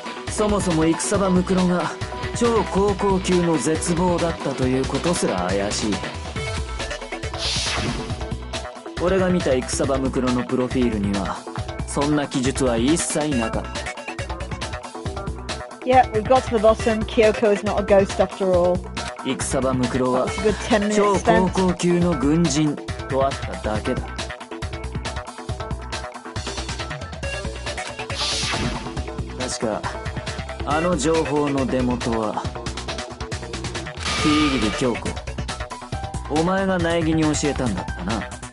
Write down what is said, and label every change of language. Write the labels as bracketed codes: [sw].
[ja] そもそも戦場ムクロが超高校級の絶望だったということすら怪しい。俺が見た戦場ムクロのプロフィールにはそんな記述は一切なかった。 [en] Yeah, we've got to the bottom. Kyoko is not a ghost after all. [ja] 戦場ムクロは超高校級の軍人とあっただけだ。確かあの情報の出元はキリギリ京子、お前が苗木に教えたんだったな。